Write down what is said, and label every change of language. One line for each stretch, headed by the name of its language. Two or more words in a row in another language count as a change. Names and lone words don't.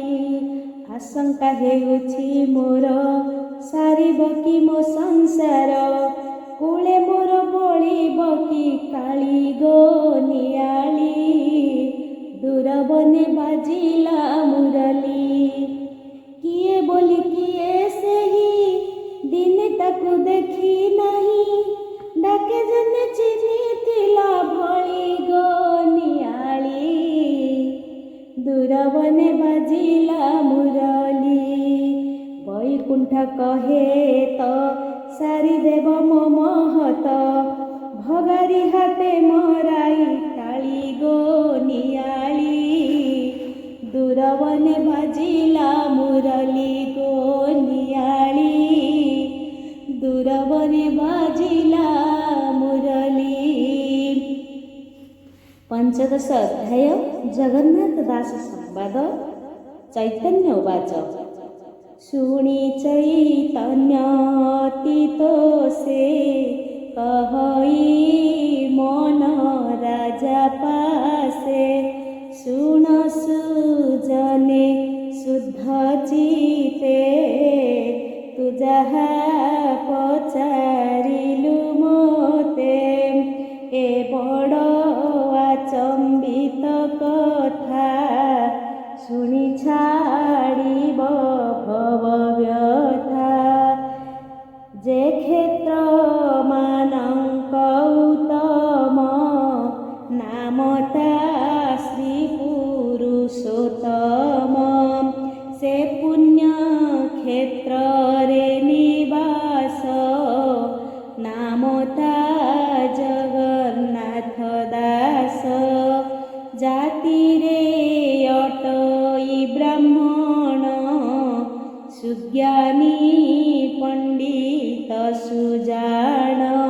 Odia: ଆଶଙ୍କା ହେଉଛି ମୋର ସାରିବ କି ମୋ ସଂସାର, କୂଳେ ମୋର ବଳିବ କି କାଳି ଗୋ ନିଆଳି, ଦୂରବନେ ବାଜିଲା ମୁରଲୀ। କିଏ ବୋଲି କିଏ ସେହି ଦିନେ ତାକୁ ଦେଖି ନାହିଁ, ଡାକେ ଜଣେ ଚିହ୍ନିଥିଲା ଭଳି ଗୋ ନିଆଳି, ଦୂରବନେ ବାଜିଲା ମୁରଲୀ। ବୈକୁଣ୍ଠ କହେ ତୋ ସାରି ଦେବ ମୋ ମହତ, ଭଗାରି ହାତେ ମରାଇ କାଳି ଗୋ ନିଆଳି, ଦୂରବନେ ବାଜିଲା ମୁରଲୀ ଗୋ ନିଆଳି, ଦୂରବନେ ବାଜିଲା ମୁରଲୀ। ପଞ୍ଚଦଶ ଅଧ୍ୟାୟ ଜଗନ୍ନାଥ ଦାସ ସମ୍ବାଦ। ଚୈତନ୍ୟ ଉବାଚ। ଶୁଣି ଚୈତନ୍ୟ ତୀତୋ ସେ କହଇ ମନ ରାଜା ପାଶେ, ଶୁଣ ସୁଜନେ ଶୁଦ୍ଧ ଚିତ୍ତେ ତୁ ଯାହା ପଚାରିଲୁ ମୋତେ। ଏ ବଡ଼ ଆଚମ୍ବିତ କଥା ଶୁଣି ଛାଡ଼ିବ ଭବ ବ୍ୟଥା। ଯେ କ୍ଷେତ୍ର ମାନଙ୍କ ଉତ୍ତମ ନାମତ ଶ୍ରୀ ପୁରୁଷୋତ୍ତମ, ସେ ପୁଣ୍ୟ କ୍ଷେତ୍ର ରେ ନିବାସ ନାମତ ଜଗନ୍ନାଥ ଦାସ। ଜାତି ରେ ଅଟଇ ବ୍ରାହ୍ମଣ ସୁଜ୍ଞାନୀ ପଣ୍ଡିତ ସୁଜାଣ।